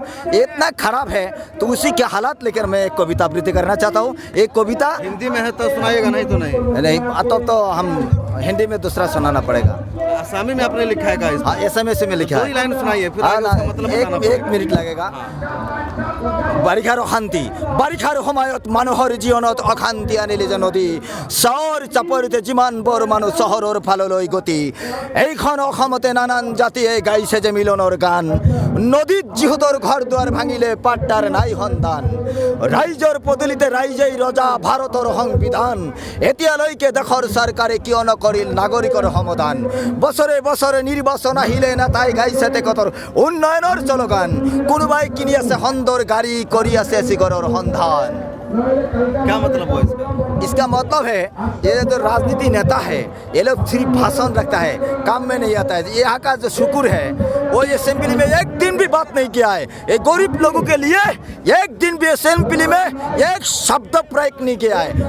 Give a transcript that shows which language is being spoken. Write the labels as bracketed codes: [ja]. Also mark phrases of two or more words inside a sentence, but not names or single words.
[hi] इतना खराब है, तो उसी के हालात लेकर मैं एक कविता आवृत्ति करना चाहता हूँ। एक कविता हिंदी में है तो सुनाइएगा, नहीं तो नहीं तो हम हिंदी में दूसरा सुनाना पड़ेगा। आसामी में आपने लिखा है का? हाँ, SMS में लिखा है। 2 लाइन सुनाइए, फिर आगे उसका मतलब बताना एक पड़ेगा। मिनट लगेगा। [as] বাৰিষাৰ শান্তি, বাৰিষাৰ সময়ত মানুহৰ জীৱনত অশান্তি আনিলে যে নদী, চহৰ চাপৰিতে যিমানবোৰ মানুহ চহৰৰ ফাললৈ গতি, এইখন অসমতে নানান জাতিয়ে গাইছে যে মিলনৰ গান, নদীত যিহঁতৰ ঘৰ দুৱাৰ ভাঙিলে পাট্টাৰ নাই সন্ধান, ৰাইজৰ পদূলিতে ৰাইজেই ৰজা ভাৰতৰ সংবিধান, এতিয়ালৈকে দেশৰ চৰকাৰে কিয় নকৰিল নাগৰিকৰ সমাধান, বছৰে বছৰে নিৰ্বাচন আহিলে নেতাই গাইছে তেখেতৰ উন্নয়নৰ স্লোগান, কোনোবাই কিনি আছে সুন্দৰ গাড়ী কৰি আছে চিগৰৰ সন্ধান। [hi] क्या मतलब हुआ इसका? इसका मतलब है, ये जो राजनीति नेता है, ये लोग सिर्फ भाषण रखता है, काम में नहीं आता है। यहाँ का जो शुक्र है, वो ये असेंबली में एक दिन भी बात नहीं किया है। ये गरीब लोगों के लिए एक दिन भी असेंबली में एक शब्द प्रयोग नहीं किया है।